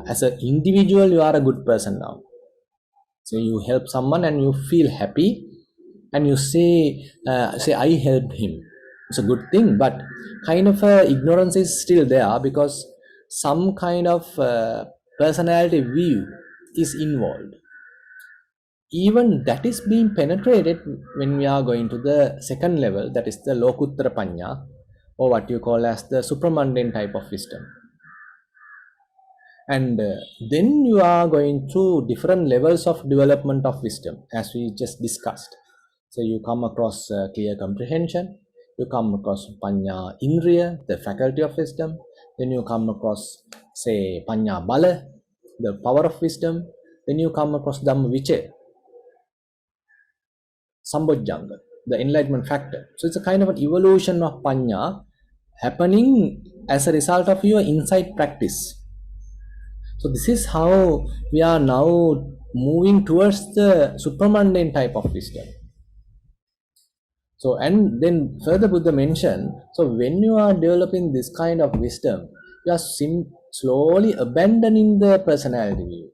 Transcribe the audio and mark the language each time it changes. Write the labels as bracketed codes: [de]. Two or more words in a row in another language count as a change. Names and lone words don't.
[en] As an individual, you are a good person now. So you help someone and you feel happy, and you say I helped him. It's a good thing, but kind of ignorance is still there because some kind of personality view is involved. Even that is being penetrated when we are going to the second level, that is the [pi] lokuttara panya, [en] or what you call as the supramundane type of wisdom. And then you are going through different levels of development of wisdom, as we just discussed. So you come across clear comprehension, you come across [pi] panya indriya, [en] the faculty of wisdom, then you come across, say, [pi] panya bala, [en] the power of wisdom, then you come across [pi] dhamma vichaya, sambojjhanga, [en] the enlightenment factor. So it's a kind of an evolution of panya happening as a result of your insight practice. So this is how we are now moving towards the supramundane type of wisdom. So, and then further Buddha mentioned, so when you are developing this kind of wisdom, you are slowly abandoning the personality view.